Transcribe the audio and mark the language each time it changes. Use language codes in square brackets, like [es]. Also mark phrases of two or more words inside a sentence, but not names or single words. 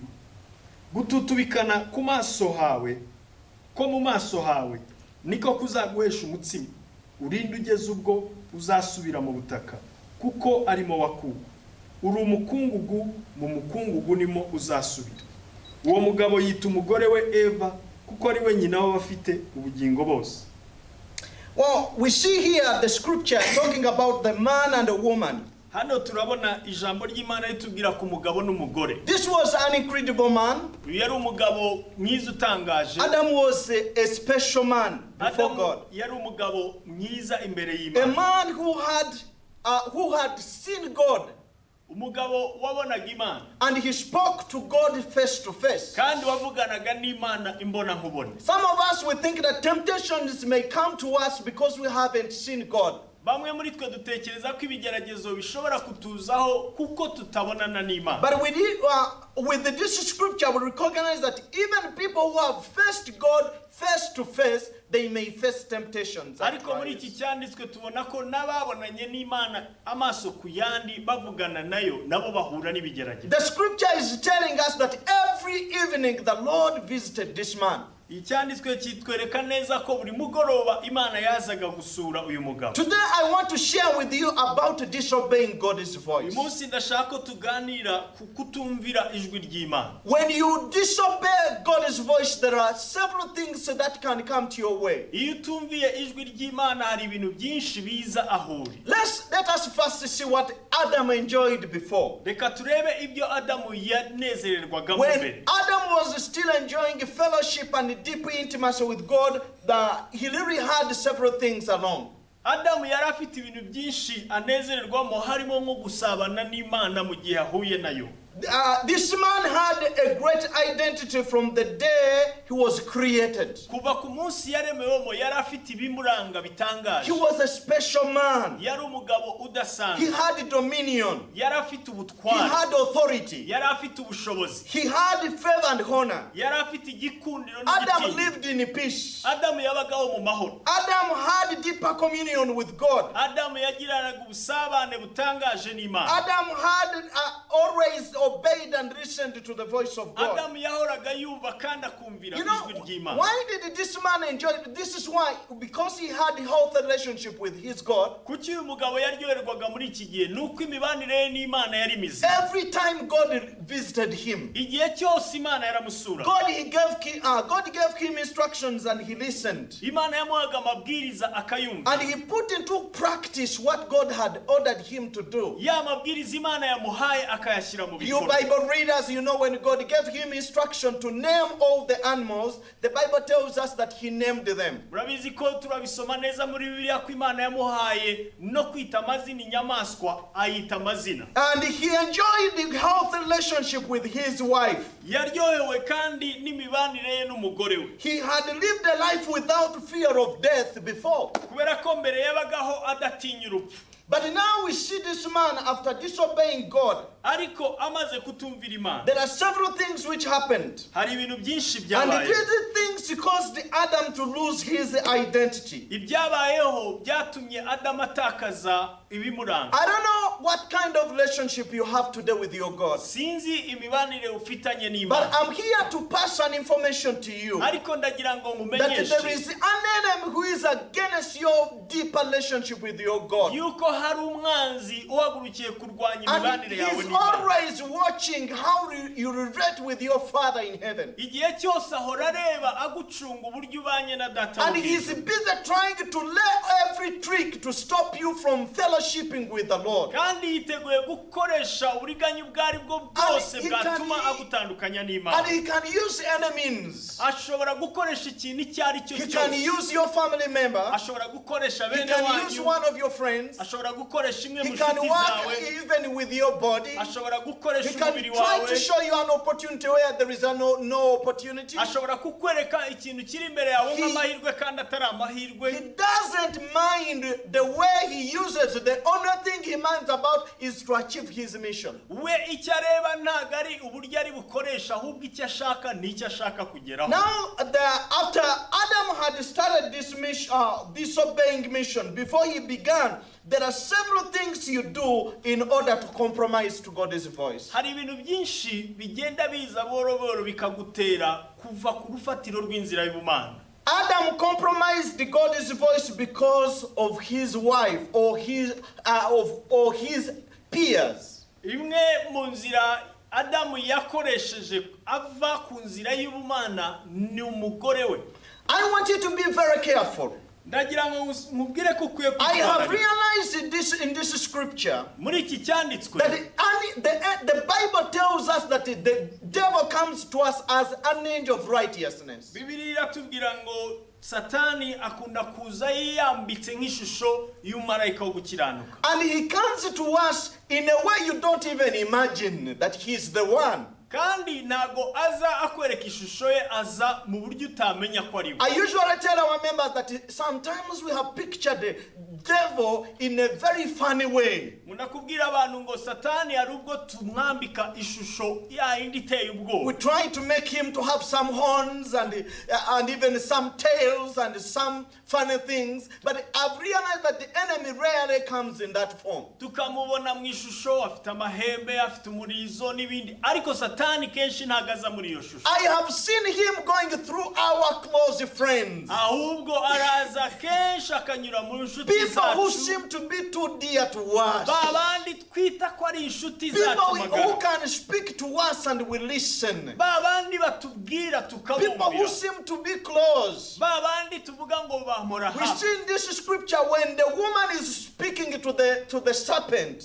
[rw] Gututubikana ku maso hawe, ko mu maso hawe niko kuzaguhesha umutsima, urinde ugeze ubwo uzasubira mu butaka, kuko arimo wakuwe. Uri umukungugu, mu mukungugu nimo uzasubira." Uwo mugabo yita umugore we Eva, kuko ari we nyina w'abafite ubugingo bose. [en] Well, we see here the scripture talking about the man and the woman. [rw] hano turabona ijambo ry'Imana ritubwira ku mugabo n'umugore. [en] This was an incredible man. [rw] Yari umugabo mwiza utangaje. [en] Adam was a special man before God. [rw] Yari umugabo mwiza imbere [en] A [rw] y'Imana. [en] man who had seen God. [rw] Umugabo wabonaga Imana. [en] And he spoke to God face to face. [rw] Kandi wavuganaga n'Imana imbona nkubone. [en] Some of us will think that temptations may come to us because we haven't seen God. [rw] Bamwe muri twe dutekereza ko ibigeragezo bishobora kutuzaho kuko tutabonana n'Imana. [en] But with this scripture we recognize that even people who have faced God face to face, they may face temptations. [rw] Ariko muri iki cyanditswe tubona ko n'ababonanye n'Imana amaso ku yandi bavugana nayo nabo bahura n'ibigeragezo. [en] The scripture is telling us that every evening the Lord visited this man. [rw] Icyanditswe kitwereka neza ko buri mugoroba Imana yazaga gusura uyu mugabo. [en] Today I want to share with you about disobeying God's voice. [rw] Umunsi ndashaka ko tuganira ku kutumvira ijwi ry'Imana. [en] When you disobey God's voice, there are several things that can come to your way. [rw] Iyo utumviye ijwi ry'Imana hari ibintu byinshi biza aho uri. [en] Let us first see what Adam enjoyed before. [rw] Reka turebe ibyo Adamu yanezererwaga mu [en] When [rw] mbere. [en] Adam was still enjoying fellowship and deep intimacy with God, he really had several things along. [rw] Adamu yari afite ibintu byinshi anezererwamo harimo nko gusabana n'Imana mu gihe ahuye nayo. [en] This man had a great identity from the day he was created. [rw] Kuva ku munsi yaremewemo yari afite ibimuranga bitangaje. [en] He was a special man. [rw] Yari umugabo udasanzwe. [en] He had dominion. [rw] Yari afite [en] He [rw] ubutwari. [en] had authority. [rw] Yari afite ubushobozi. [en] He had favor and honor. [rw] Yari afite igikundiro [en] Adam [rw] n'igitinyiro. [en] lived in peace. [rw] Adamu yabagaho mu mahoro. [en] Adam had deeper communion with God. [rw] Adamu yagiranaga ubusabane butangaje n'Imana. [en] Adam had always obeyed and listened to the voice of God. [rw] Adamu yahoraga yumva kandi akumvira [en] You know, [rw] ijwi ry'Imana. [en] why did this man enjoy it? This is why, because he had a healthy relationship with his God. [rw] Kuki uyu mugabo yaryoherwaga muri iki gihe nuko imibanire ye n'Imana yari mizima. [en] Every time God visited him, [rw] Igihe cyose Imana yaramusura. [en] God gave him instructions and he listened. [rw] Imana yamuhaga amabwiriza akayumva. [en] And he put into practice what God had ordered him to do. [rw] Ya mabwiriza Imana yamuhaye akayashyira mu [en] You [rw] bikorwa. [en] Bible readers, you know when God gave him instruction to name all the animals, the Bible tells us that he named them. [rw] Murabizi ko turabisoma neza muri Bibiliya ko Imana yamuhaye no kwita amazina inyamaswa ayita amazina. [en] And he enjoyed the healthy relationship with his wife. [rw] Yaryohewe kandi n'imibanire ye n'umugore we. [en] He had lived a life without fear of death before. [rw] Kubera ko mbere yabagaho adatinya urupfu. [en] But now we see this man after disobeying God. [rw] Ariko amaze kutumvira Imana. [en] There are several things which happened. [rw] Hari ibintu byinshi [en] And [rw] byabaye. [en] these things caused Adam to lose his identity. [rw] Ibyabayeho byatumye Adamu atakaza ibimuranga. [en] I don't know what kind of relationship you have today with your God. [rw] Sinzi imibanire ufitanye [en] But [rw] n'Imana. [en] I'm here to pass an information to you. [rw] Ariko ndagira ngo [en] That there [rw] nkumenyeshe [en] is an enemy who is against your deeper relationship with your God. [rw] yuko hari umwanzi uhagurukiye kurwanya [en] And [rw] imibanire yawe [en] he's [rw] n'Imana. [en] always watching how you relate with your Father in heaven. [rw] Igihe cyose ahora areba agucunga uburyo ubanye na data [en] And he's [rw] w'ijuru. [en] busy trying to lay every trick to stop you from fellowshipping with the Lord. [rw] Kandi yiteguye gukoresha uburiganya ubwo ari bwo bwose bwatuma agutandukanya [en] And [rw] n'Imana. [en] he can use any means. [rw] Ashobora gukoresha ikintu icyo ari cyo [en] He can [rw] cyose. [en] use your family member. [rw] Ashobora gukoresha [en] He [rw] bene [en] can use [rw] wanyu. [en] one of your friends. [rw] Ashobora gukoresha imwe [en] He [rw] mu [en] can [rw] nshuti [en] work [rw] zawe. [en] even with your body. [rw] Ashobora [en] He [rw] gukoresha [en] can [rw] umubiri [en] try [rw] wawe. [en] to show you an opportunity where there is no opportunity. [rw] Ashobora kukwereka ikintu kiri imbere yawe [en] He- [rw] nk'amahirwe kandi atari amahirwe. [en] He doesn't mind the way he uses. The only thing he minds about is to achieve his mission. [rw] We icyo areba ntabwo ari uburyo ari bukoresha ahubwo icyo ashaka ni icyo ashaka kugeraho. [en] Now, after Adam had started this mission, disobeying mission, before he began, there are several things you do in order to compromise to God's voice. [rw] Hari ibintu byinshi bigenda biza boro boro bikagutera kuva ku rufatiro rw'inzira y'ubumana. [en] Adam compromised God's voice because of his wife or his peers. [rw] Imwe mu nzira Adamu yakoresheje ava ku nzira y'ubumana ni umugore we. [en] I want you to be very careful. [rw] ndagira ngo mubwire ko ukwiye [en] I have realized in this scripture [rw] muri iki cyanditswe [en] that the Bible tells us that the devil comes to us as an angel of righteousness. [rw] Bibiliya iratubwira ngo Satani akunda kuza yambitse nk'ishusho y'umarayika wo gukiranuka. [en] And he comes to us in a way you don't even imagine that he's the one. [rw] Kandi nago aza akwereka ishusho ye aza mu buryo utamenya ko ari we. [en] I usually tell our members that sometimes we have pictured the devil in a very funny way. [rw] Munakubwira abantu ngo Satani ari ubwo tumwambika ishusho ya indi iteye ubwoba. [en] We try to make him to have some horns and even some tails and some funny things, but I've realized that the enemy rarely comes in that form. [rw] Tukamubona mu ishusho afite amahembe afite umurizo n'ibindi ariko Satani kenshi ntagaza muri iyo shusho. [en] I have seen him going through our close friends. [rw] Ahubwo araza kenshi akanyura mu nshuti zacu. [en] People who seem to be too dear to us. [rw] Babandi twita ko ari inshuti zacu magara. [en] People who can speak to us and we listen. [rw] Babandi batubwira tukabumvira. [en] People who seem to be close. [rw] Babandi tuvuga ngo bahora hafi. [en] We see in this scripture when the woman is speaking to the serpent.